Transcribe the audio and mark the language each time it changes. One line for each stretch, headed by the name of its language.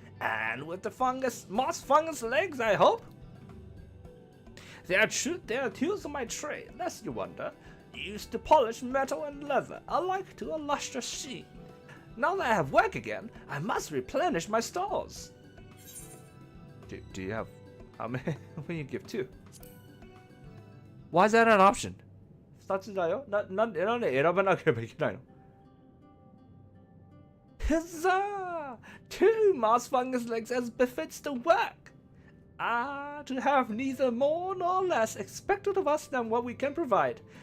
English: And with the moss fungus legs, I hope? They are tools of my trade, lest you wonder. Used to polish metal and leather, alike to a lustrous sheen. Now that I have work again, I must replenish my stores. Do you have... How many will you give two? Why is that an option?
Japanese: 2つだよ。なんで選ばなければいけないの？
English: Huzzah! 2 moss fungus legs as befits the work. Ah, to have neither more nor less expected of us than what we can provide.